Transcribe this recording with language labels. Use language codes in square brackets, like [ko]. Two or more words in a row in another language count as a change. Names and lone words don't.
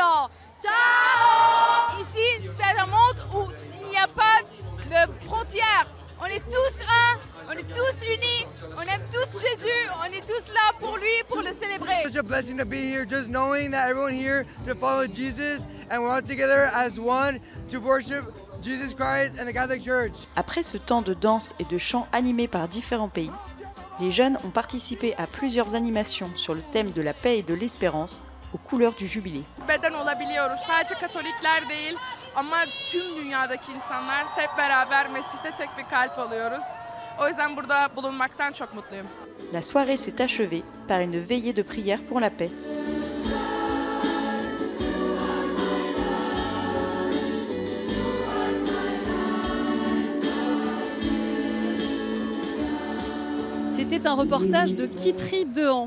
[fr] Ciao! Ici, c'est un monde où il n'y a pas de frontières. On est tous un, on est tous unis, on aime tous Jésus, on est tous là pour lui, pour le célébrer. [en] It's such a blessing to be here, just knowing that everyone here to follow Jesus and we're all together as one to worship Jesus Christ and the Catholic Church. [fr] Après ce temps de danse et de chant animés par différents pays, les jeunes ont participé à plusieurs animations sur le thème de la paix et de l'espérance aux couleurs du jubilé. [tr] Beden olabiliyoruz. Sadece Katolikler değil ama tüm dünyadaki insanlar hep beraber Mesih'te tek bir kalp oluyoruz. O yüzden burada bulunmaktan çok mutluyum. [fr] La soirée s'est achevée par une veillée de prière pour la paix. C'était un reportage de Kitry Dehan.